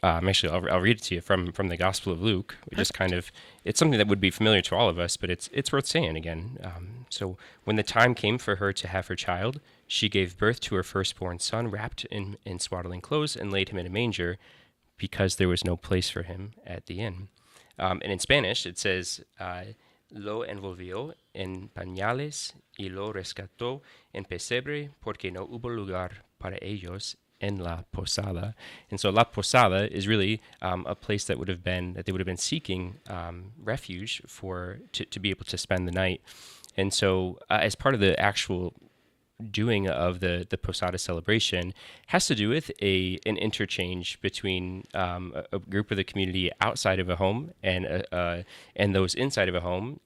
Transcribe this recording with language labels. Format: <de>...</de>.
<en>Actually, I'll read it to you from the Gospel of Luke. Just kind of, it's something that would be familiar to all of us, but it's worth saying again. So when the time came for her to have her child, she gave birth to her firstborn son, wrapped in swaddling clothes, and laid him in a manger, because there was no place for him at the inn. And in Spanish, it says,</en> <es>lo envolvió en pañales y lo rescató en pesebre porque no hubo lugar para ellos en la posada.</es> <en>And so La Posada is really a place that they would have been seeking refuge to be able to spend the night. And so as part of the actual doing of the Posada celebration has to do with an interchange between a group of the community outside of a home and those inside of a home.</en>